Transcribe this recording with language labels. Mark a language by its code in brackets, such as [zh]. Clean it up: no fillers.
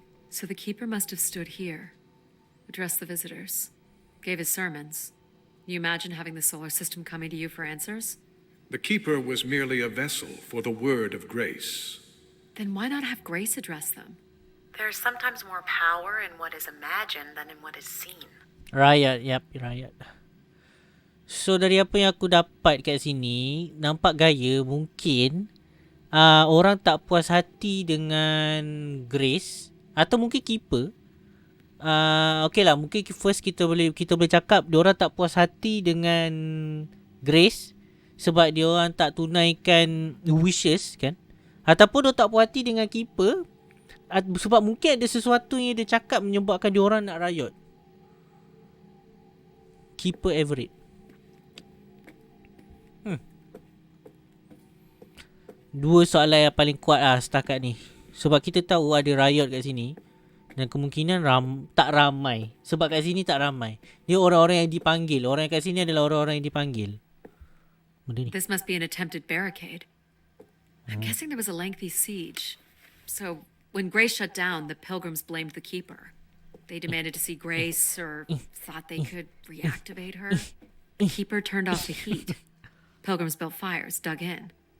[en] So the keeper must have stood here, addressed the visitors, gave his sermons. You imagine having the solar system coming to you for answers? The keeper was merely a vessel for the word of grace. Then why not have Grace address them? There's sometimes more power in what is imagined than in what is seen. Riot, riot. [ms] So dari apa yang aku dapat kat sini, nampak gaya mungkin orang tak puas hati dengan Grace atau mungkin keeper. Okay lah, mungkin first kita boleh cakap diorang tak puas hati dengan Grace sebab diorang tak tunaikan wishes kan, ataupun diorang tak puas hati dengan keeper sebab mungkin ada sesuatu yang dia cakap menyebabkan diorang nak riot. [en] Keeper Everett. [ms] Dua soalan yang paling kuat setakat ni. Sebab kita tahu ada riot kat sini dan kemungkinan tak ramai. Sebab kat sini tak ramai. Dia orang-orang yang dipanggil. Orang kat sini adalah orang-orang yang dipanggil. Benda ni. [en] This must be an attempted barricade. I'm guessing there was a lengthy siege. So when Grace shut down, the pilgrims blamed the keeper. They demanded to see Grace or thought they could reactivate her. The keeper turned off the heat. Pilgrims built fires, dug in.